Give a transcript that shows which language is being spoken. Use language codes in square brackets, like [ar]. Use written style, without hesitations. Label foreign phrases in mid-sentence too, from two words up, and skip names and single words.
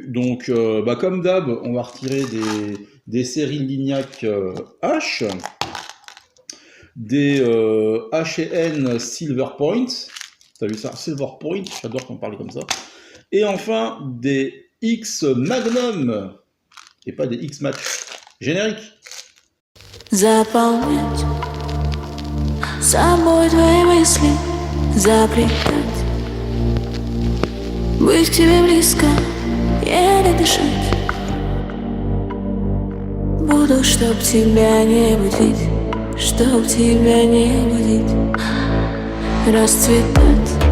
[fr] Donc, comme d'hab, on va retirer des séries Lignac H, des H&N Silver Point. T'as vu ça? Silver Point, j'adore qu'on parle comme ça. Et enfin, des X Magnum, et pas des X Match. Générique. [ru] Заполнять собой твои мысли, заплетать, быть к тебе близко, еле дышать. Буду, чтоб тебя не будить, чтоб тебя не будить, расцветать.